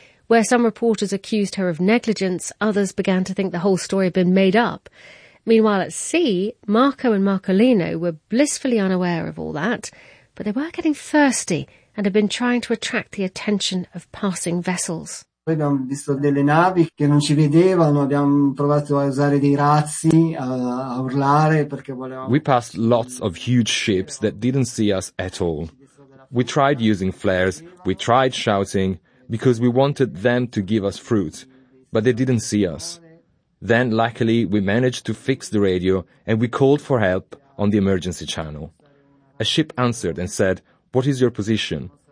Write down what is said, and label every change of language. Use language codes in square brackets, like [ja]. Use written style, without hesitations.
[en] Where some reporters accused her of negligence, others began to think the whole story had been made up. Meanwhile at sea, Marco and Marcolino were blissfully unaware of all that, but they were getting thirsty and had been trying to attract the attention of passing vessels. [it] Abbiamo visto delle navi che non ci vedevano, abbiamo provato a usare dei razzi, a urlare perché volevamo. [en] We passed lots of huge ships that didn't see us at all. We tried using flares, we tried shouting, because we wanted them to give us fruit, but they didn't see us. Then, luckily, we managed to fix the radio and we called for help on the emergency channel. A ship answered and said, "What is your position?"